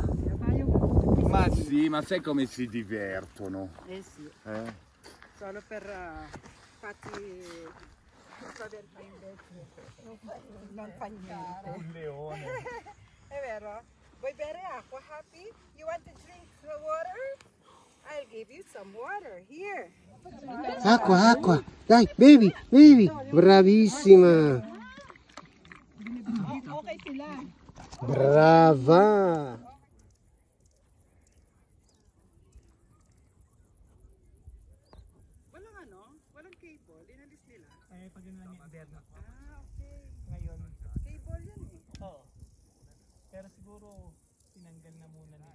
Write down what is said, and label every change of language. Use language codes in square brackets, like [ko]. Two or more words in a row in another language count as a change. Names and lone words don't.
[it] Ma sì, ma sai come si divertono? Eh sì, Eh? solo per fatti non fa niente. Un leone. È vero? Vuoi bere acqua, [en] Happy? You want to drink the water? I'll give you some water. Here. [it] Acqua, acqua. Dai, bevi. Bravissima. [tl] Okay sila. [it] Brava. [tl] Walang cable. Inalis nila. Eh, pag yun lang yung internet. Ah, okay. Ngayon, Cable yan eh. oo. Pero siguro, tinanggal na muna nila.